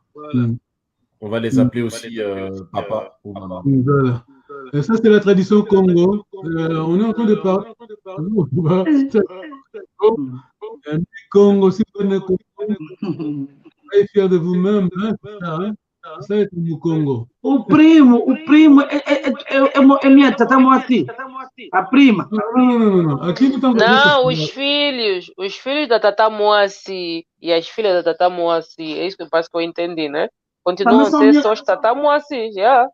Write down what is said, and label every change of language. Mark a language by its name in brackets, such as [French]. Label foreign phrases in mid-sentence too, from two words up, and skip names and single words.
[French] On va les appeler aussi papa ou maman. Voilà. Et ça, c'est la tradition Congo. On est en train de parler. Congo, si vous ne soyez fiers de vous-même, hein, ça est au Congo. [Portuguese] O primo é minha tata Moacir. A prima. Não. Aqui não Não, os filhos da tata Moacir e as filhas da tata Moacir, é isso que parece que eu entendi, né? Continuam a ser só os tata Moacir, já.